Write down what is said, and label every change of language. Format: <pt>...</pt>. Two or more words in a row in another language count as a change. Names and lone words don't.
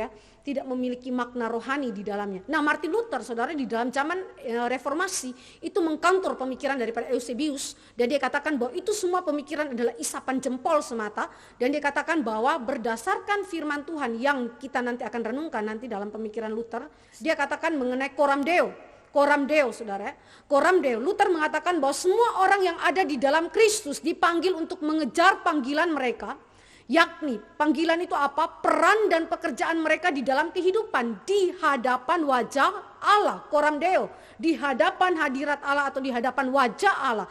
<id>Tidak memiliki makna rohani di dalamnya. Nah, Martin Luther, saudara, di dalam zaman reformasi itu mengkantor pemikiran daripada Eusebius, dan dia katakan bahwa itu semua pemikiran adalah isapan jempol semata, dan dia katakan bahwa berdasarkan firman Tuhan yang kita nanti akan renungkan nanti dalam pemikiran Luther, dia katakan mengenai</id> <la>coram Deo. Coram Deo, saudara. Coram Deo.</la> <id>Luther mengatakan bahwa semua orang yang ada di dalam Kristus dipanggil untuk mengejar panggilan mereka, Yakni panggilan itu apa? Peran dan pekerjaan mereka di dalam kehidupan di hadapan wajah Allah,</id> <la>coram Deo,</la> <id>di hadapan hadirat Allah atau di hadapan wajah Allah.</id>